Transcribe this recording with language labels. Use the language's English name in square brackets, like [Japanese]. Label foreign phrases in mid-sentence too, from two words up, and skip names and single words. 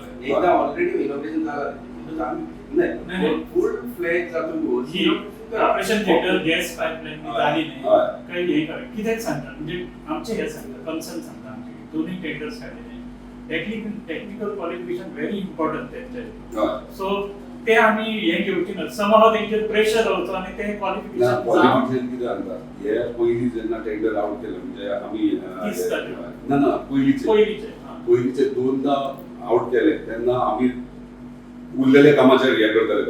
[Marathi] एकदा ऑलरेडी इनॉग्रेशन झालं तिथं आम्ही नाही [English] full fledged [Marathi] जातो [Konkani] ही [English] operation theatre gas pipeline [Konkani] झाली नाही काही हे करा कितेंच सांगता म्हणजे आमचे हे सांगता कन्सर्न सांगता आमचे दोन्ही टेंडर्स काढलेले [English] technical qualification very important [Konkani] त्यांचे सो ते आम्ही हे घेवची ना समहाव तेंचेर प्रेशर रावचो आणि ते क्वालिफिकेशन कितें सांगता हे पयलीं जेन्ना [English] tender out [Konkani] केलें म्हणजे आमी ना पयलींचे दोनदा आउट केले तेन्ना आमी उरलेल्या कामाचेर हे करताले